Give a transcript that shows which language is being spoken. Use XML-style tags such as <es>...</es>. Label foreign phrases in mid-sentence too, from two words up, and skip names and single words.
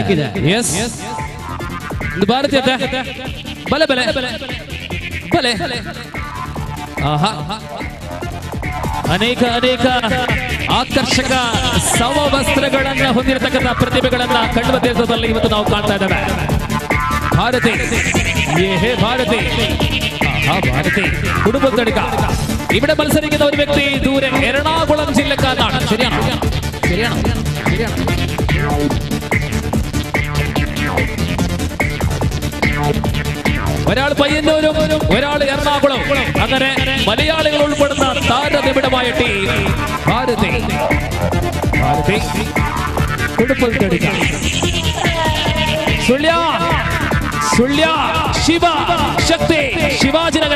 <kn>ಎಸ್, ಭಾರತೀಯ ಬಲೆ ಬಲೆ ಬಲೆ. ಆಹಾ, ಅನೇಕ ಆಕರ್ಷಕ ಸಮವಸ್ತ್ರಗಳನ್ನ ಹೊಂದಿರತಕ್ಕಂಥ ಪ್ರತಿಭೆಗಳನ್ನ ಕಣ್ವ ತೀರ್ಥದಲ್ಲಿ ಇವತ್ತು ನಾವು ಕಾಣ್ತಾ ಇದ್ದೇವೆ.</kn> <ml>ಭಾರತಿ ഭാരതി കുടുംബ തടുക്ക. ഇവിടെ മത്സരിക്കുന്ന ഒരു വ്യക്തി ദൂരെ എറണാകുളം ജില്ലക്കാരനാണ്. ശരിയാണോ? ഒരാൾ പയ്യന്നൂരും ഒരാൾ എറണാകുളം, അങ്ങനെ മലയാളികൾ ഉൾപ്പെടുന്ന താരനിബിഡമായ ടീം ഭാരതി കുടുംബ തടുക്ക.</ml> <kn>ಸುಳ್ಯ ಶಿವ ಶಕ್ತಿ ಶಿವಾಜಿನಗರ.</kn>